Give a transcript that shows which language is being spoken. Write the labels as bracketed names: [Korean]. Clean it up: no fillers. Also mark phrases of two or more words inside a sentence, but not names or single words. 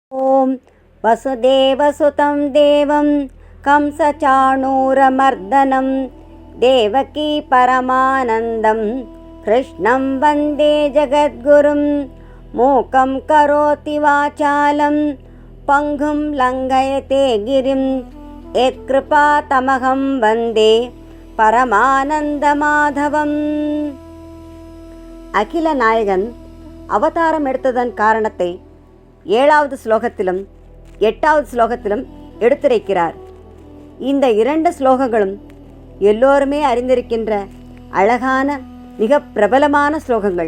[Sanskrit] ॐ वसुदेवसुतं देवं कंसचाणूरमर्दनं देवकी परमानन्दं कृष्णं वन्दे जगद्गुरुं मूकं करोति वाचालं पङ्गुं लङ्घयते गिरिं यत्कृपातमहं वन्दे பரமானந்தமாதவம். [Tamil] அகில நாயகன் அவதாரம் எடுத்ததன் காரணத்தை 7வது ஸ்லோகத்திலும் 8வது ஸ்லோகத்திலும் எடுத்துரைக்கிறார். இந்த 2 ஸ்லோகங்களும் எல்லோருமே அறிந்திருக்கின்ற அழகான மிக பிரபலமான ஸ்லோகங்கள்.